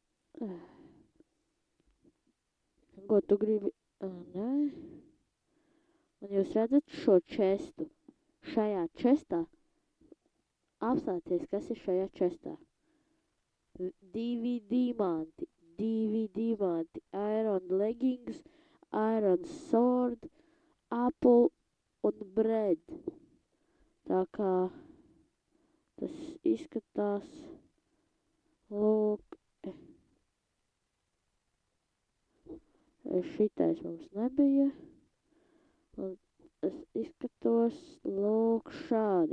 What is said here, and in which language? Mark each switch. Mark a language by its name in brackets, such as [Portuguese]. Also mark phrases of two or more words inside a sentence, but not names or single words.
[Latvian] Ko tu gribi? Nē. Un jūs redzat šo čestu. Šajā čestā. Apstāties, kas ir šajā čestā. 2 diamanti. [English] Iron leggings, iron sword, apple un bread. [Latvian] Tā kā tas izskatās. Lūk. Šitais mums nebija. Un es izskatos lūk šādi.